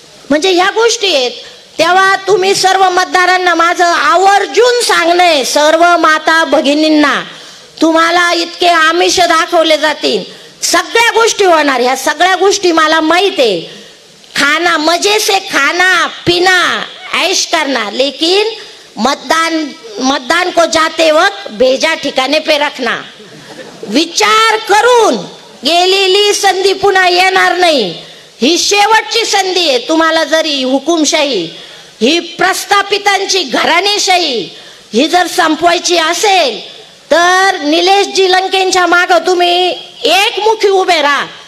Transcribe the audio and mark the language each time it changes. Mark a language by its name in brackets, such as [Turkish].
[Marathi] म्हणजे ह्या गोष्टी आहेत. तेव्हा तुम्ही सर्व मतदारांना माझं आवर्जून सांगणं, सर्व माता भगिनींना, तुम्हाला इतके आमिष दाखवले जातील, सगळ्या गोष्टी होणार. ह्या सगळ्या गोष्टी मला माहित आहे. [Hindi] खाना मजे से खाना पीना ऐश करना, लेकिन मतदान को जाते वक्त भेजा ठिकाणे पे रखना. [Marathi] विचार करून गेलेली संधी पुन्हा येणार नाही. ही शेवटची संधी आहे. तुम्हाला जरी हुकुमशाही, ही प्रस्थापितांची घराणेशाही, ही जर संपवायची असेल तर निलेशजी लंकेंच्या मागं तुम्ही एकमुखी उभे राहा.